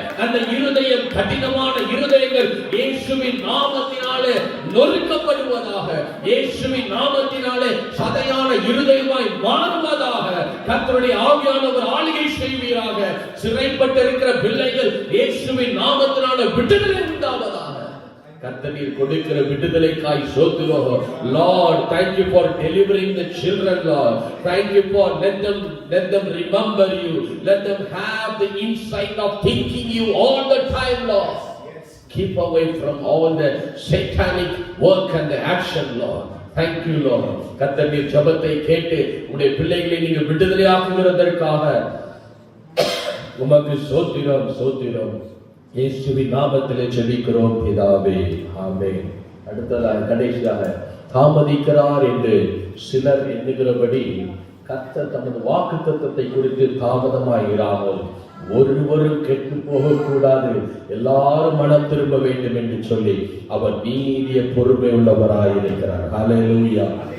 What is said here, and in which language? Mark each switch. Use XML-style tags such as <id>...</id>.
<ta>அந்த இருதயம், கடினமான இருதயங்கள் இயேசுவின் நாமத்தினாலே நொறுக்கப்படுவதாக, இயேசுவின் நாமத்தினாலே சதையான இருதயமாய் மாறுவதாக. கர்த்தருடைய ஆவியானவர் ஆளுகை செய்வீராக. சிறைப்பட்டிருக்கிற பிள்ளைகள் இயேசுவின் நாமத்தினாலே விடுதலை உண்டாவதாக. கர்த்தர் கொடுக்கிற விடுதலைக்காய் ஸ்தோத்திரம்.</ta> <en>Lord, thank you for delivering the children, Lord. Thank you for let them remember you. Let them have the insight of thinking you all the time, Lord. Keep away from all the satanic work and the action, Lord. Thank you, Lord.</en> <ta>கர்த்தர் நீர் ஜெபத்தை கேட்டு உம்முடைய பிள்ளைகளை நீங்க விடுதலையாக்குகிறதற்காக உமக்கு ஸ்தோத்திரம், ஸ்தோத்திரம். இயேசுவின் நாமத்திலே ஜெபிக்கிறோம் பிதாவே, ஆமென். அடுத்ததாக கடைசியாக தாமதிக்கிறார் என்று சிலர் எண்ணுகிறபடி கர்த்தர் தமது வாக்குத்தத்தத்தை குறித்து தாமதமாயிராமல் ஒருவரும் கெட்டு போகக்கூடாது, எல்லாரும் மனம் திரும்ப வேண்டும் என்று சொல்லி அவர் நீடிய பொறுமை உள்ளவராயிருக்கிறார். ஹல்லேலூயா.</ta>